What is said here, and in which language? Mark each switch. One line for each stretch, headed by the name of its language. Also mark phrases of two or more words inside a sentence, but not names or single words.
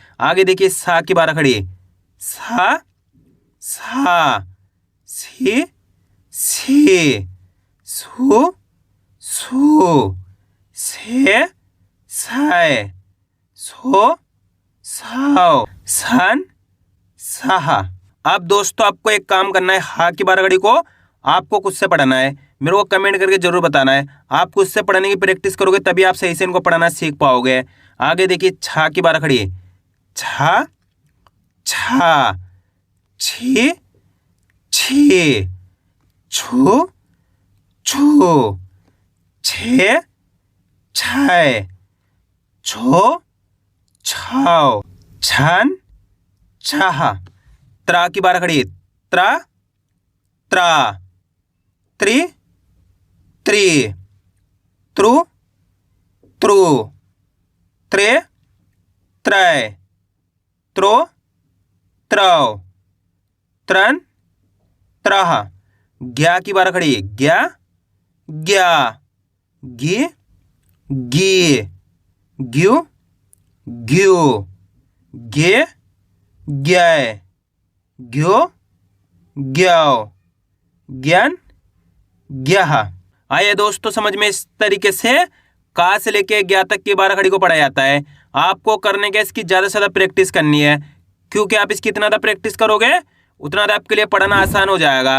Hindi: आगे देखिए सा की बारह खड़ी, सा सा, सी सी, सु सु, से साय, सो साव, सन साह। अब दोस्तों आपको एक काम करना है, हा की बारह घड़ी को आपको खुद से पढ़ाना है। मेरे को कमेंट करके जरूर बताना है। आप खुद से पढ़ने की प्रैक्टिस करोगे तभी आप सही से इनको पढ़ाना सीख पाओगे। आगे देखिए छा की बारह खड़ी, छा छा, छी छी, छू छू, छे छाय, छो छाव, छन छाह। त्रा की बारह खड़ी, त्रा त्रा, त्रि त्रि, त्रु त्रु, त्रे त्रय, त्रो त्रव, त्रन त्रह। ग्या की बारह खड़ी, ग्या ग्या, गी गी, ग्यू ग्यू, गे ग्याय, ग्यो ग्याव, ज्ञान ग्याह। आइए दोस्तों समझ में, इस तरीके से का से लेके ग्या तक की बारह खड़ी को पढ़ा जाता है। आपको करने के इसकी ज़्यादा से ज़्यादा प्रैक्टिस करनी है, क्योंकि आप इसकी इतना ज़्यादा प्रैक्टिस करोगे उतना ज़्यादा आपके लिए पढ़ना आसान हो जाएगा।